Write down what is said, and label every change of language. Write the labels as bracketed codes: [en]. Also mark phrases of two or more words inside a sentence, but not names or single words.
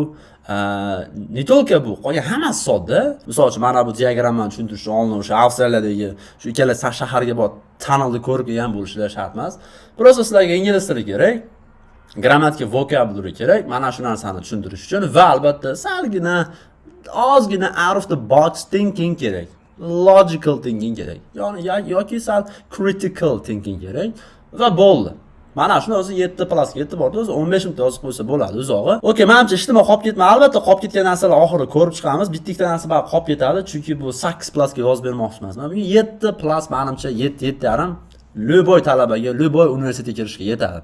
[ru] Не только [uz] bu, qolgan hammasi sodda. Misol uchun mana bu diagrammani tushuntirish uchun o'sha Avstraliyadagi shu ikkala shaharga bor tunnelni ko'rib kelgan bo'lishlari shart emas. Biroz sizlarga ingliz tili kerak. Grammatika, vocabulary kerak. Mana shu narsani tushuntirish uchun va albatta salgina ozgina [en] out of the box thinking [uz] kerak. [en] Logical thinking [uz] kerak. Ya'ni yoki sal [en] critical thinking [uz] kerak va bo'ldi. Mana shuni o'zi 7+ ga yetib bordi. O'zi 15 minut yozib qo'ysa bo'ladi uzog'i. Okay, menimcha ishtima qolib ketmadi. Albatta qolib ketgan narsalar oxirida ko'rib chiqamiz. Bitta narsa bor qolib ketadi, chunki bu 8+ ga yozib bermoqchi emasman. Bugun 7+ menimcha 7.5 Любой talabaga, любой universitetga kirishga yetadi.